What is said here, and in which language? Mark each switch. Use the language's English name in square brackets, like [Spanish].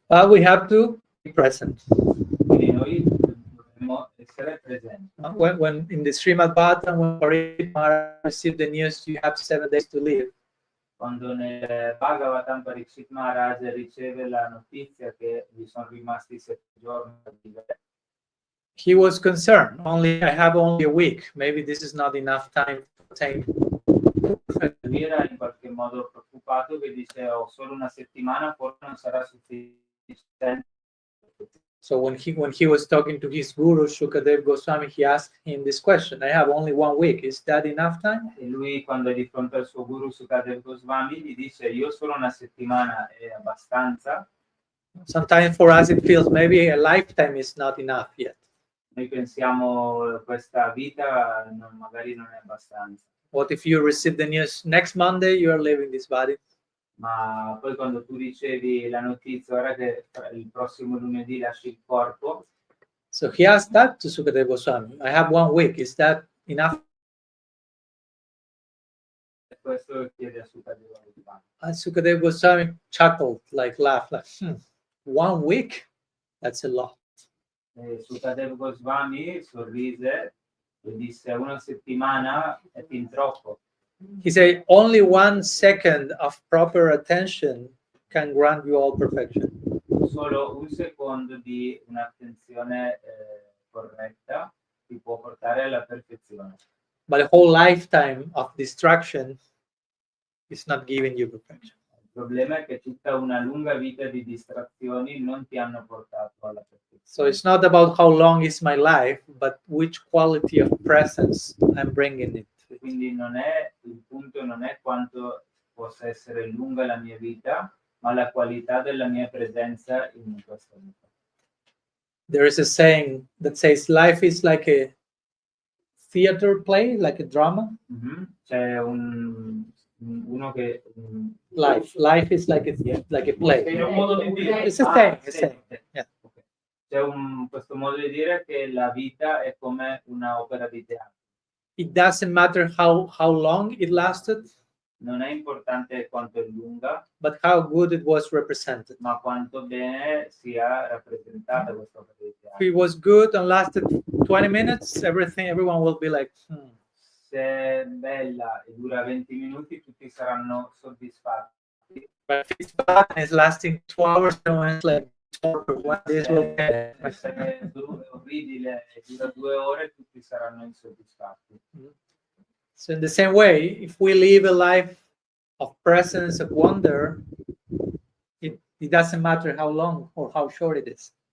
[English] But we have to be present. [Italian] Quindi noi dobbiamo essere presenti. [English] When in the Srimad Bhagavatam, when Parikshit Maharaj received the news, you have 7 days to live. [Italian] Quando nel Bhagavatam Parikshit Maharaj riceve la notizia che gli sono rimasti 7 giorni da vivere, [English] He was concerned. I have only a week. Maybe this is not enough time to attain. [Italian] lui era in qualche modo preoccupato, che dice: ho solo una settimana, forse non sarà sufficiente. [English] So when he was talking to his guru Shukadev Goswami, he asked him this question: I have only 1 week. Is that enough time? [Italian] E lui, quando è di fronte al suo guru Sukadev Goswami, gli dice: io solo una settimana è abbastanza. [English] Sometimes for us it feels maybe a lifetime is not enough yet. [Italian] Noi pensiamo questa vita magari non è abbastanza. [English] What if you receive the news next Monday you are leaving this body? [Italian] Ma poi quando tu ricevi la notizia ora che il prossimo lunedì lasci il corpo, [English] So he asked that to Sukadeva Goswami. I have 1 week. Is that enough? [Italian] questo chiede a Sukadeva Goswami. [English] And Sukadeva Goswami chuckled, laughed, 1 week? That's a lot. [Italian] E Sukadeva Goswami sorrise e disse: una settimana è fin troppo. [English] He said, only 1 second of proper attention can grant you all perfection. [Italian] Solo un secondo di un'attenzione corretta ti può portare alla perfezione. [English] But a whole lifetime of distraction is not giving you perfection. [Italian] Il problema è che tutta una lunga vita di distrazioni non ti hanno portato alla perfezione. [English] So it's not about how long is my life, but which quality of presence I'm bringing it. [Italian] Quindi il punto non è quanto possa essere lunga la mia vita, ma la qualità della mia presenza in questa vita. [English] There is a saying that says life is like a theater play, like a drama. [Italian] C'è uno che [English] Life is like a play. [Italian] È un modo di dire. [English] It's a saying. It's a saying. Yeah. Okay. [Italian] C'è questo modo di dire che la vita è come una opera di teatro. [English] It doesn't matter how long it lasted, [Italian] Non è importante quanto è lunga, [English] but how good it was represented. [Italian] ma quanto bene sia rappresentata questa opera di [English] If [Italian] teatro. [English] it was good and lasted 20 minutes, everyone will be like, [Italian] Se è bella e dura 20 minuti, tutti saranno soddisfatti. [English] But if it's bad and it's lasting 2 hours, everyone's like, this will be. [Italian] Se è orribile e dura 2 ore, tutti saranno insoddisfatti. [English] So in the same way, if we live a life of presence, of wonder, it doesn't matter how long or how short it is.